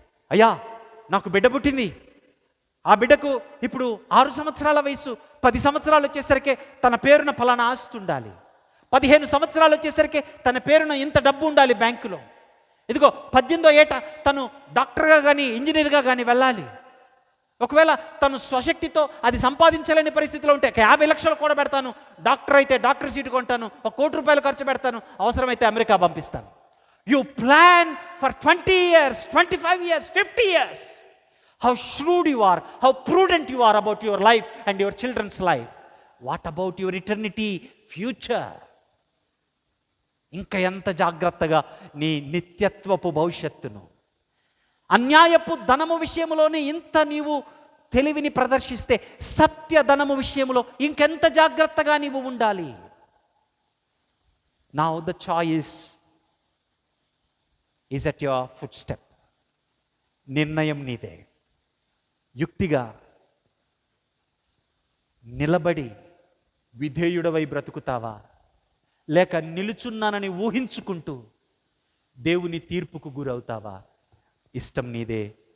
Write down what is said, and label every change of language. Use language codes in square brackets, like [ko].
[te] అయ్యా, నాకు బిడ్డ పుట్టింది, ఆ బిడ్డకు ఇప్పుడు 6 సంవత్సరాల వయసు, 10 సంవత్సరాలు వచ్చేసరికి తన పేరున ఫలానా ఆస్తి ఉండాలి, 15 సంవత్సరాలు వచ్చేసరికి తన పేరున ఇంత డబ్బు ఉండాలి బ్యాంకులో, ఇదిగో 18వ ఏట తను డాక్టర్గా కానీ ఇంజనీర్గా కానీ వెళ్ళాలి. ఒకవేళ తను స్వశక్తితో అది సంపాదించలేని పరిస్థితిలో ఉంటే 50 లక్షలు కూడా పెడతాను, డాక్టర్ అయితే డాక్టర్ సీటు కొంటాను, 1 కోటి రూపాయలు ఖర్చు పెడతాను, అవసరమైతే అమెరికా పంపిస్తాను. [en] You plan for 20 years, 25 years, 50 years. How shrewd you are, how prudent you are about your life and your children's life. What about your eternity, future? [te] ఇంకా ఎంత జాగ్రత్తగా నీ నిత్యత్వపు భవిష్యత్తును, అన్యాయపు ధనము విషయంలోనే ఇంత నీవు తెలివిని ప్రదర్శిస్తే సత్య ధనము విషయంలో ఇంకెంత జాగ్రత్తగా నీవు ఉండాలి. [en] Now the choice is at your footstep. [te] నిర్ణయం నీదే. యుక్తిగా నిలబడి విధేయుడవై బ్రతుకుతావా, లేక నిలుచున్నానని ఊహించుకుంటూ దేవుని తీర్పుకు గురవుతావా? ఇష్టం నీదే.